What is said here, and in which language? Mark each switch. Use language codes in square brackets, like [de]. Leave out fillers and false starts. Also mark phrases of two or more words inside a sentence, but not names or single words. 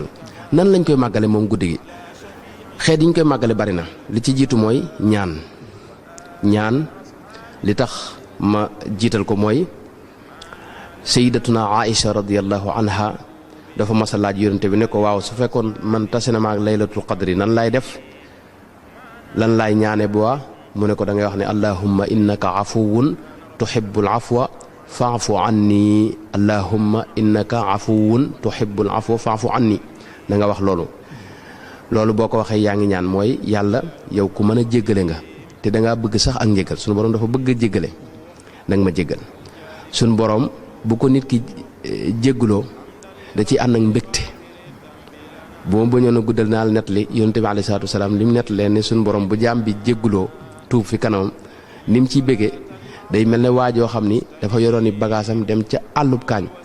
[wo] nan lañ koy màggale moom guddi gi xeet yi ñu koy màggale bari na li ci jiitu mooy ñaan li tax ma jiital ko mooy sayyidatuna Aïcha [ar] رضي الله عنها [wo] dafa mas a laaj yonente bi ne ko waaw su fekkoon man tase na ma ak laylatul qadri nan laay def lan laay ñaane bu waa mu ne ko da ngay wax ne [ar] اللهم إنك عفو تحب العفو فاعف عني اللهم إنك عفو تحب العفو فاعف عني [wo] da nga wax loolu boo ko waxee yaa ngi ñaan mooy yàlla yow ku mën a jéggale nga te da ngaa bëgg sax ak njéggal sunu borom dafa bëgg a jéggale nag ma jéggal sunu borom bu ko nit ki jéggaloo da ciy ànd ak mbégte bu ma bañoon a guddal naa la nettali yonent bi [ar] عليه الصلاة والسلام [wo] li mu nettalee ne sunu borom bu jaam bi jéggaloo tuub fi kanamam ni mu ciy béggee day mel ne waajoo xam ni dafa yoroon i bagaasam dem ca àllub kaañ